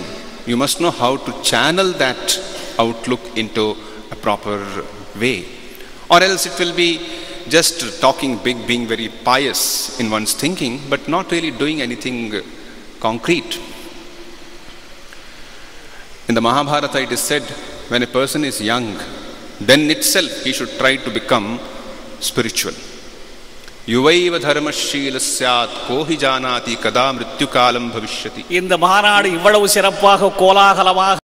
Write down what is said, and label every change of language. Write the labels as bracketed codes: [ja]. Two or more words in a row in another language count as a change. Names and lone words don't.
[en] You must know how to channel that outlook into a proper way, or else it will be just talking big, being very pious in one's thinking, but not really doing anything concrete. In the Mahabharata it is said, when a person is young, then itself he should try to become spiritual. [sa] युवैव धर्मशीलः स्यात् को हि जानाति कदा मृत्यु कालं भविष्यति. [ta] இந்த மாநாடு இவ்வளவு சிறப்பாக கோலாகலமாக